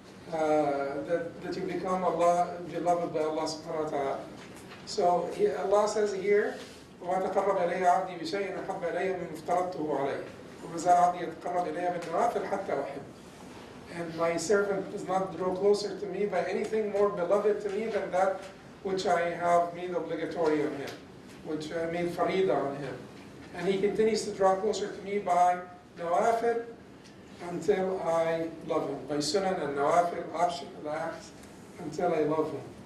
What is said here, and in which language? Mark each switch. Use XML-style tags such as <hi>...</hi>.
<en>That you become beloved by Allah subhanahu wa ta'ala. So Allah says here,</en> <ar>وَمَا تَقَرَّبَ إِلَيَّ عَبْدِي بِشَيْءٍ أَحَبَّ إِلَيَّ مِمَّا افْتَرَضْتُهُ عَلَيْهِ وَمَا زَالَ عَبْدِي يَتَقَرَّبُ إِلَيَّ بِالنَّوَافِلِ حَتَّى أُحِبَّهُ.</ar> <en>And my servant does not draw closer to me by anything more beloved to me than that which I have made obligatory on him, which I made farida on him. And he continues to draw closer to me by nawafil until I love him, by sunan and nawafil, optional acts, until I love him.</en>